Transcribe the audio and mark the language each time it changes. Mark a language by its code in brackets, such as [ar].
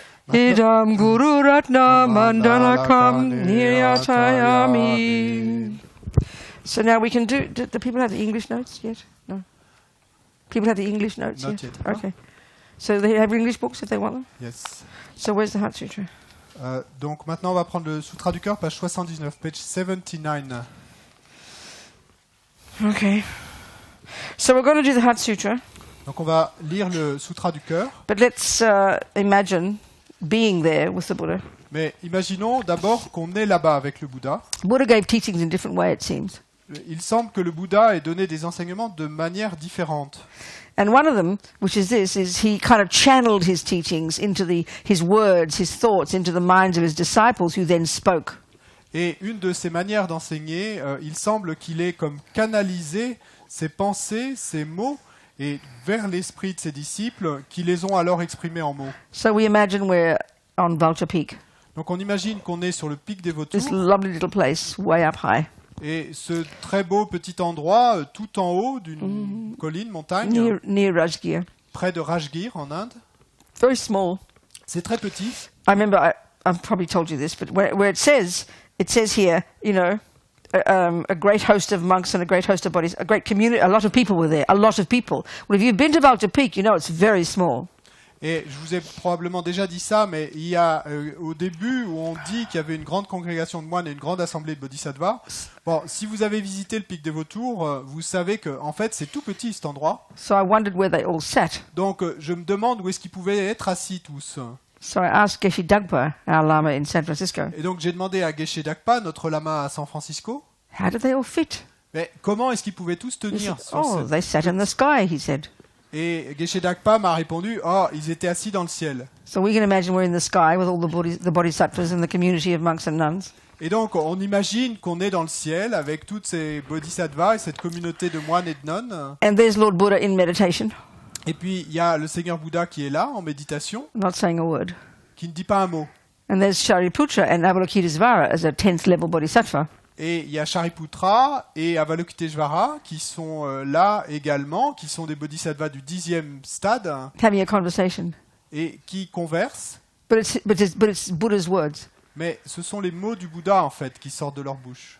[sa] Idam Guru Ratna Mandalakam Niryatayami. [en] So now we can do the people have the English notes yet? No. People have the English notes Not yet? yet. Okay. So they have English books if they want them? Yes. So where's the Heart Sutra? [fr] Donc maintenant on va prendre le Sutra du cœur, page 79, page 79. [en] Okay. So we're going to do the Heart Sutra. [fr] Donc on va lire le Sutra du cœur. [en] But let's imagine being there with the Buddha. [fr] Mais imaginons d'abord qu'on est là-bas avec le Bouddha. [en] Buddha gave teachings in different ways, it seems. [fr] Il semble que le Bouddha ait donné des enseignements de manière différente. [en] And one of them, which is this, is he kind of channeled his teachings into his words, his thoughts, into the minds of his disciples who then spoke. [fr] Et une de ses manières d'enseigner, il semble qu'il ait comme canalisé ses pensées, ses mots, et vers l'esprit de ses disciples, qui les ont alors exprimés en mots. [en] So we imagine we're on Vajra Peak, [fr] Donc on imagine qu'on est sur le pic des Vautours, [en] this lovely little place way up high, [fr] et ce très beau petit endroit, tout en haut d'une colline, montagne, [en] near Rajgir. [fr] près de Rajgir en Inde. [en] Very small. [fr] C'est très petit. [en] I remember, I've probably told you this, but where it says here, you know, a great host of monks and a great host of bodies, a great community, a lot of people were there, a lot of people. Well, if you've been to Vajra Peak, you know it's very small. [fr] Et je vous ai probablement déjà dit ça, mais il y a au début où on dit qu'il y avait une grande congrégation de moines et une grande assemblée de bodhisattvas. Bon, si vous avez visité le pic des Vautours, vous savez que en fait c'est tout petit cet endroit. [en] So I wondered where they all sat. [fr] Donc je me demande où est-ce qu'ils pouvaient être assis tous. [en] So I asked Geshe Dagpa, our Lama in San Francisco, [fr] Et donc j'ai demandé à Geshe Dagpa, notre lama à San Francisco, [en] how did they all fit? [fr] mais comment est-ce qu'ils pouvaient tous [en] He [fr] tenir [en] said, [fr] sur [en] oh, [fr] cette- [en] they sat in the sky, he said. [fr] Et Geshe Dagpa m'a répondu, oh, ils étaient assis dans le ciel. [en] So we can imagine we're in the sky with all the bodhisattvas and the community of monks and nuns. [fr] Et donc on imagine qu'on est dans le ciel avec toutes ces bodhisattvas et cette communauté de moines et de nonnes. [en] And there's Lord Buddha in meditation, [fr] Et puis il y a le Seigneur Bouddha qui est là en méditation, [en] not saying a word. [fr] qui ne dit pas un mot. [en] And there's Shariputra and Avalokitesvara as a 10th level bodhisattva. [fr] Et il y a Shariputra et Avalokiteshvara qui sont là également, qui sont des bodhisattvas du 10e stade [en] Having a conversation. [fr] et qui conversent. [en] But it's Buddha's words. [fr] Mais ce sont les mots du Bouddha en fait qui sortent de leur bouche.